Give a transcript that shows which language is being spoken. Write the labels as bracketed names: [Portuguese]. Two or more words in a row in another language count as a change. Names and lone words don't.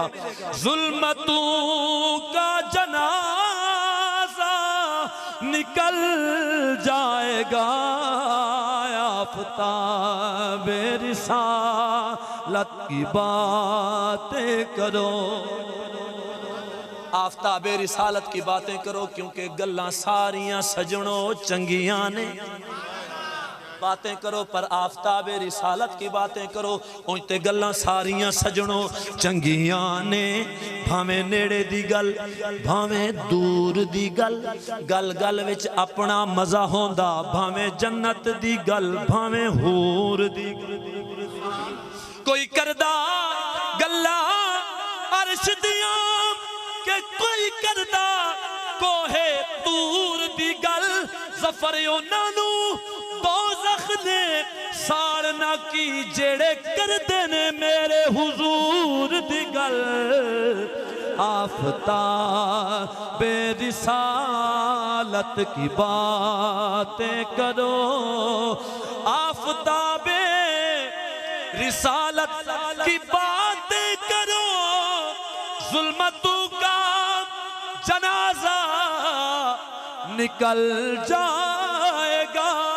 [Urdu] ظلمتوں کا جنازہ نکل جائے گا، آفتاب رسالت کی باتیں کرو، آفتاب رسالت کی باتیں کرو، کیونکہ [Punjabi] گلاں ساریاں سجنوں چنگیاں نے. [Urdu] باتیں کرو پر آفتاب رسالت کی باتیں کرو، [Punjabi] اونتے گلاں ساریاں سجنوں چنگیاں نے. بھاویں نیڑے دی گل بھاویں دور دی گل، گل گل وچ اپنا مزہ ہوندا، بھاویں جنت دی گل بھاویں حور دی گل. کوئی کردہ گلا عرش دیاں کہ کوئی کردہ کوہ طور دی گل، ظفر انہوں دوزخ نے ساڑنا کی جڑے کردے نے میرے حضور دی گل. [Urdu] آفتاب رسالت کی باتیں کرو، آفتاب رسالت کی باتیں کرو، ظلمتوں کا جنازہ نکل جائے گا.